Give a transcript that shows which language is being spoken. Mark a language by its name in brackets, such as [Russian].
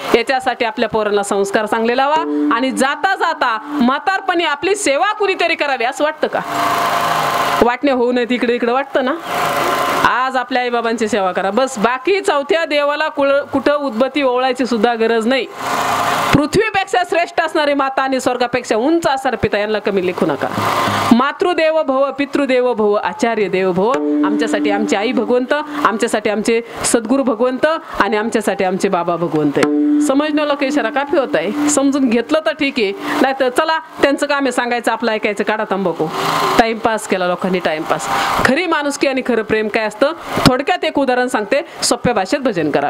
[Marathi] याच्यासाठी आपल्या पोरांना संस्कार चांगले लावा. आणि जाता जाता म्हातारपणी आपली सेवा कुणीतरी करावी असं वाटतं का? वाटणे होऊ नये तिकडे इकडे वाटतं ना. आज आपल्या आईबाबांची सेवा करा बस. बाकी चौथ्या देवाला कुठं उद्बत्ती ओवळायची सुद्धा गरज नाही. पृथ्वीपेक्षा श्रेष्ठ असणारी माता आणि स्वर्गापेक्षा उंच असणारे पिता यांना कमी लेखू नका. [Sanskrit] मातृदेव भव, पितृदेव भव, आचार्य देव भव. [Marathi] आमच्यासाठी आमची आई भगवंत, आमच्यासाठी आमचे सद्गुरू भगवंत आणि आमच्यासाठी आमचे बाबा भगवंत. समजण्याला काही इशारा काफी होत आहे. समजून घेतलं तर ठीक आहे, नाही तर चला त्यांचं काम आहे सांगायचं, आपलं ऐकायचं, काढा तंबाखू. टाइमपास केला लोकांनी, टाइमपास. खरी माणुसकी आणि खरं प्रेम काय असतं थोडक्यात एक उदाहरण सांगते, सोप्या भाषेत भजन करा.